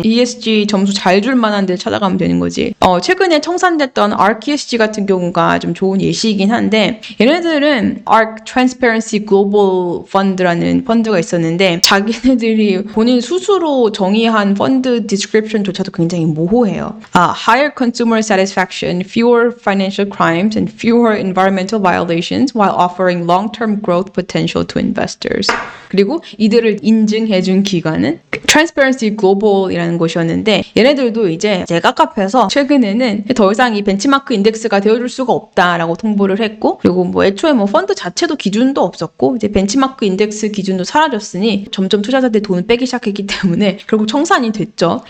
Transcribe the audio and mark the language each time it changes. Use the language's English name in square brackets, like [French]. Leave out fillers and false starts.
[Korean] ESG 점수 잘 줄 만한 데 찾아가면 되는 거지. 최근에 청산됐던 ARK ESG 같은 경우가 좀 좋은 예시이긴 한데 얘네들은 ARK Transparency Global Fund라는 펀드가 있었는데 자기네들이 본인 스스로 정의한 펀드 디스크립션조차도 굉장히 모호해요. [English] Higher consumer satisfaction, fewer financial crimes, and fewer environmental violations while offering long-term growth potential to investors. [Korean] 그리고 이들을 인증해준 기관은 Transparency Global이라는 곳이었는데 얘네들도 이제 깝깝해서 최근에는 더 이상 이 벤치마크 인덱스가 되어줄 수가 없다라고 통보를 했고 그리고 뭐 애초에 뭐 펀드 자체도 기준도 없었고 이제 벤치마크 인덱스 기준도 사라졌으니 점점 투자자들이 돈을 빼기 시작했기 때문에 결국 청산이 됐죠.